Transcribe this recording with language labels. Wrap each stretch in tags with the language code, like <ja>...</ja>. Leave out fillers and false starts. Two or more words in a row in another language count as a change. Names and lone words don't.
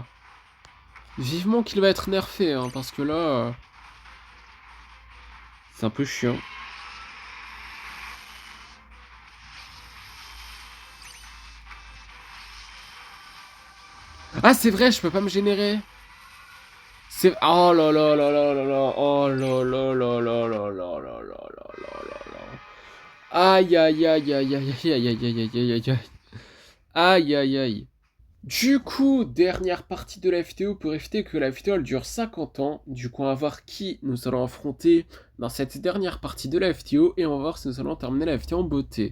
<fr>Vivement qu'il va être nerfé, hein, parce que là... c'est un peu chiant. Ah, c'est vrai, je peux pas me générer. C'est... Oh là là là là là là. Oh là là là là là là là là là là là. Aïe aïe aïe aïe aïe aïe aïe aïe aïe aïe aïe aïe. Aïe aïe aïe. Du coup, dernière partie de la vidéo pour éviter que la vidéo elle dure 50 ans. Du coup, on va voir qui nous allons affronter dans cette dernière partie de la vidéo et on va voir si nous allons terminer la vidéo en beauté.</fr>